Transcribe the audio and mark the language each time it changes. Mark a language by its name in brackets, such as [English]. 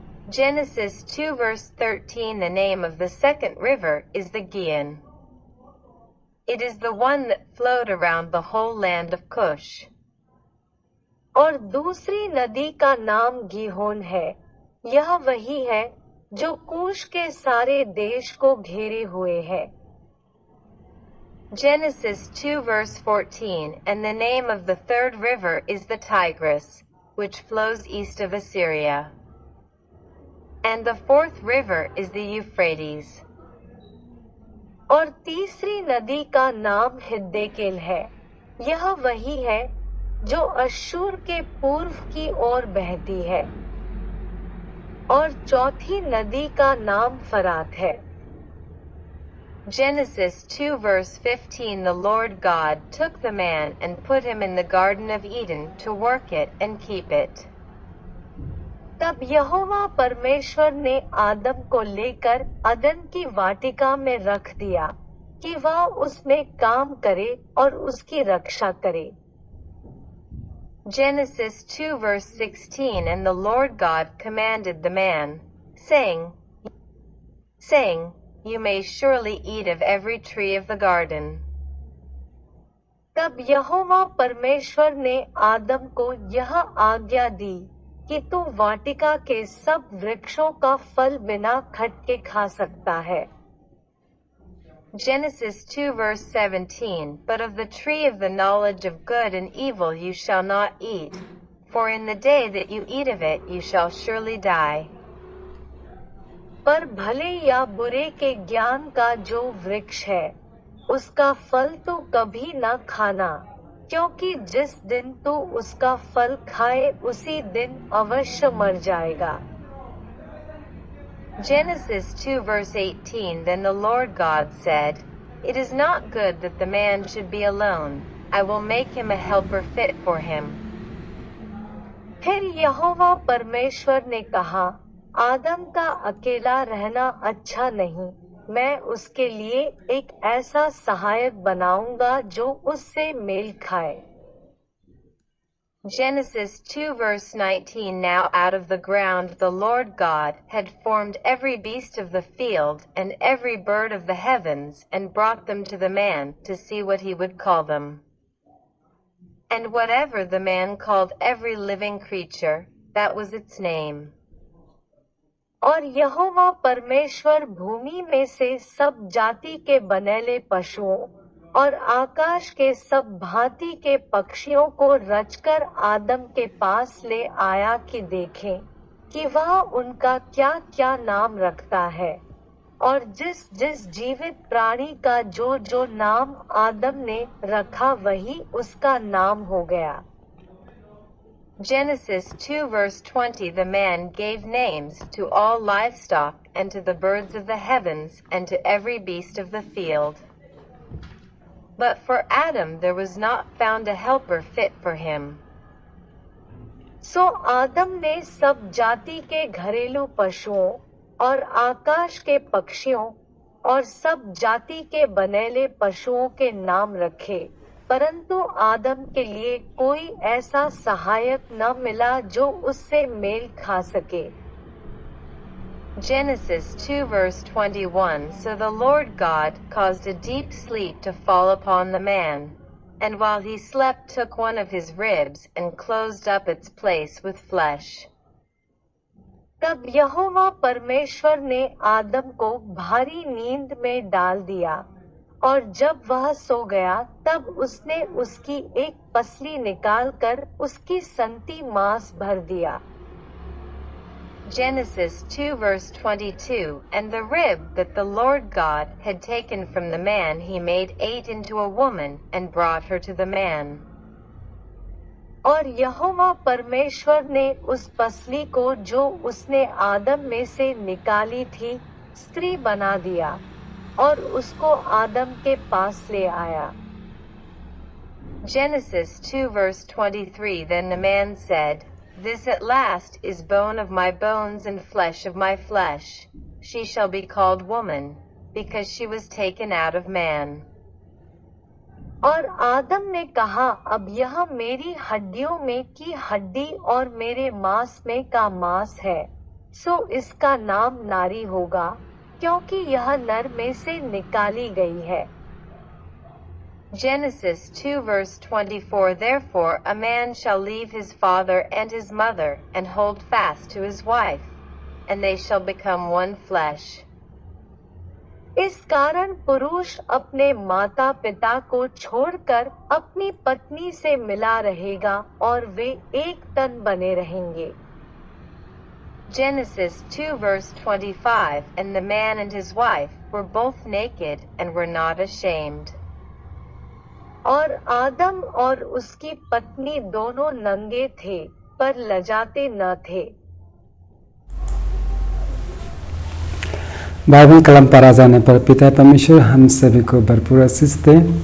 [English] Genesis 2 verse 13 The name of the second river is the Gihon. It is the one that flowed around the whole land of Cush. [Hindi] और दूसरी नदी का नाम गीहोन है। यह वही है जो कूश के सारे देश को घेरे हुए है। [English] Genesis 2 verse 14 And the name of the third river is the Tigris, which flows east of Assyria. And the fourth river is the Euphrates. [Hindi] और तीसरी नदी का नाम हिद्देकेल है। यह वही है जो अश्शूर के पूर्व की ओर बहती है। और चौथी नदी का नाम फरात है। [English] Genesis 2 verse 15 The Lord God took the man and put him in the Garden of Eden to work it and keep it. [Hindi] तब यहोवा परमेश्वर ने आदम को लेकर अदन की वाटिका में रख दिया कि वह उसमें काम करे और उसकी रक्षा करे। [English] Genesis 2 verse 16 And the Lord God commanded the man, saying, You may surely eat of every tree of the garden. [Hindi] तब यहोवा परमेश्वर ने आदम को यह आज्ञा दी कि तू वाटिका के सब वृक्षों का फल बिना खटके खा सकता है। [English] Genesis 2 verse 17 But of the tree of the knowledge of good and evil you shall not eat, for in the day that you eat of it you shall surely die. [Hindi] पर भले या बुरे के ज्ञान का जो वृक्ष है, उसका फल तो कभी न खाना, क्योंकि जिस दिन तू उसका फल खाए उसी दिन अवश्य मर जाएगा। [English] Genesis 2 verse 18 Then the Lord God said, It is not good that the man should be alone. I will make him a helper fit for him. [Hindi] फिर यहोवा परमेश्वर ने कहा, आदम का अकेला रहना अच्छा नहीं, मैं उसके लिए एक ऐसा सहायक बनाऊंगा जो उससे मेल खाए। [English] Genesis 2 verse 19 Now out of the ground the Lord God had formed every beast of the field and every bird of the heavens and brought them to the man to see what he would call them. And whatever the man called every living creature, that was its name. [Hindi] और यहोवा परमेश्वर भूमि में से सब जाति के बनेले पशुओं और आकाश के सब भांति के पक्षियों को रचकर आदम के पास ले आया कि देखें कि वह उनका क्या क्या नाम रखता है। और जिस जिस जीवित प्राणी का जो जो नाम आदम ने रखा वही उसका नाम हो गया। [English] Genesis 2 verse 20 The man gave names to all livestock and to the birds of the heavens and to every beast of the field. But for Adam there was not found a helper fit for him. [Hindi] सो आदम ने सब जाति के घरेलू पशुओं और आकाश के पक्षियों और सब जाति के बनेले पशुओं के नाम रखे, परंतु आदम के लिए कोई ऐसा सहायक न मिला जो उससे मेल खा सके। [English] Genesis 2 verse 21 So the Lord God caused a deep sleep to fall upon the man, and while he slept took one of his ribs and closed up its place with flesh. [Hindi] तब यहोवा परमेश्वर ने आदम को भारी नींद में डाल दिया, और जब वह सो गया तब उसने उसकी एक पसली निकालकर उसकी संती मांस भर दिया। [English] Genesis 2 verse 22 And the rib that the Lord God had taken from the man he made ate into a woman and brought her to the man. [Hindi] और यहोवा परमेश्वर ने उस पसली को जो उसने आदम में से निकाली थी स्त्री बना दिया और उसको आदम के पास ले आया। [English] Genesis 2 verse 23 Then the man said, This at last is bone of my bones and flesh of my flesh. She shall be called woman, because she was taken out of man. [Hindi] और आदम ने कहा, अब यह मेरी हड्डियों में की हड्डी और मेरे मांस में का मांस है, सो इसका नाम नारी होगा, क्योंकि यह नर में से निकाली गई है। [English] Genesis 2 verse 24 Therefore a man shall leave his father and his mother and hold fast to his wife, and they shall become one flesh. [Hindi] इस कारण पुरुष अपने माता पिता को छोड़कर अपनी पत्नी से मिला रहेगा और वे एक तन बने रहेंगे। [English] Genesis 2 verse 25 And the man and his wife were both naked and were not ashamed. [Hindi] और आदम और उसकी पत्नी दोनों नंगे थे पर लजाते न थे। बाइबल कलम पर आ जाने पर पिता परमेश्वर हम सभी को भरपूर आशीष दे।